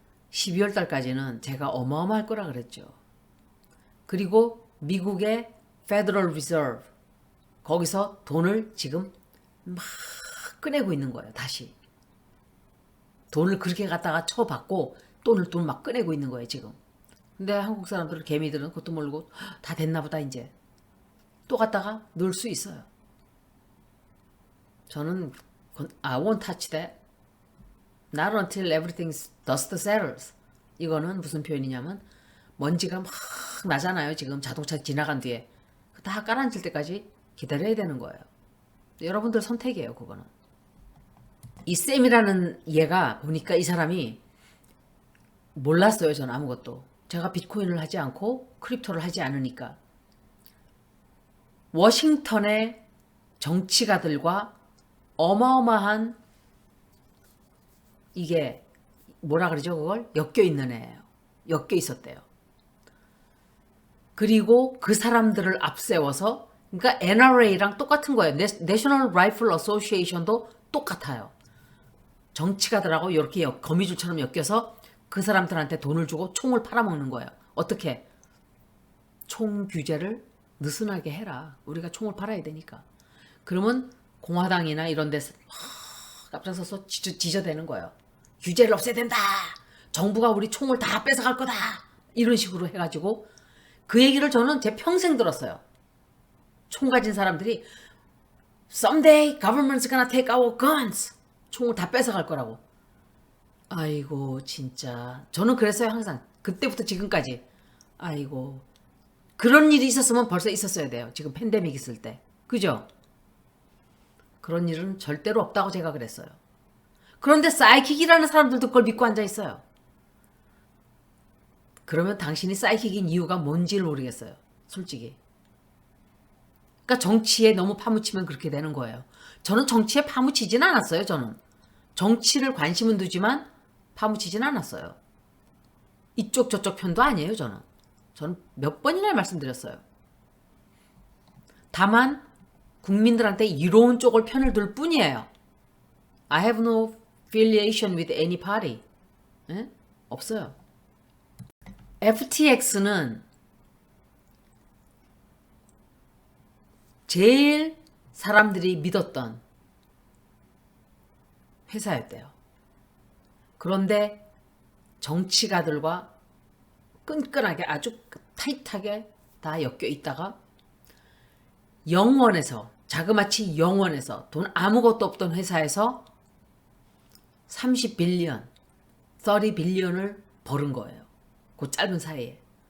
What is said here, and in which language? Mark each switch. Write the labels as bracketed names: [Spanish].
[Korean] 12월 달까지는 제가 어마어마할 거라 그랬죠. 그리고 미국의 Federal Reserve, 거기서 돈을 지금 막 꺼내고 있는 거예요. 다시. 돈을 그렇게 갖다가 쳐받고 돈 막 꺼내고 있는 거예요. 지금. 근데 한국 사람들은, 개미들은 그것도 모르고 다 됐나 보다 이제. 또 갖다가 넣을 수 있어요. 저는 [English] I won't touch that. Not until everything's dust settles. [Korean] 이거는 무슨 표현이냐면 먼지가 막 나잖아요. 지금 자동차 지나간 뒤에. 다 깔아앉을 때까지 기다려야 되는 거예요. 여러분들 선택이에요. 그거는. 이 쌤이라는 얘가 보니까 이 사람이 몰랐어요. 저는 아무것도. 제가 비트코인을 하지 않고 크립토를 하지 않으니까. 워싱턴의 정치가들과 어마어마한 이게 뭐라 그러죠 그걸? 엮여 있는 애예요. 엮여 있었대요. 그리고 그 사람들을 앞세워서 그러니까 NRA랑 똑같은 거예요. National Rifle Association도 똑같아요. 정치가들하고 이렇게 거미줄처럼 엮여서 그 사람들한테 돈을 주고 총을 팔아먹는 거예요. 어떻게? 총 규제를 느슨하게 해라. 우리가 총을 팔아야 되니까. 그러면 공화당이나 이런 데서 앞장서서 지저대는 거예요. 규제를 없애야 된다. 정부가 우리 총을 다 뺏어갈 거다. 이런 식으로 해가지고 그 얘기를 저는 제 평생 들었어요. 총 가진 사람들이 [English] Someday government's gonna take our guns. [Korean] 총을 다 뺏어갈 거라고. 아이고 진짜 저는 그랬어요 항상. 그때부터 지금까지. 아이고 그런 일이 있었으면 벌써 있었어야 돼요. 지금 팬데믹 있을 때. 그죠? 그런 일은 절대로 없다고 제가 그랬어요. 그런데 사이킥이라는 사람들도 그걸 믿고 앉아 있어요. 그러면 당신이 사이킥인 이유가 뭔지를 모르겠어요. 솔직히. 그러니까 정치에 너무 파묻히면 그렇게 되는 거예요. 저는 정치에 파묻히진 않았어요. 저는. 정치를 관심은 두지만 파묻히진 않았어요. 이쪽 저쪽 편도 아니에요. 저는 몇 번이나 말씀드렸어요. 다만 국민들한테 이로운 쪽을 편을 둘 뿐이에요. [English] I have no affiliation with any party. [Korean] 에? 없어요. FTX는 제일 사람들이 믿었던 회사였대요. 그런데 정치가들과 끈끈하게 아주 타이트하게 다 엮여 있다가 영원에서 자그마치 영원에서 돈 아무것도 없던 회사에서 30빌리언, 30빌리언을 벌은 거예요. 그 짧은 사이에.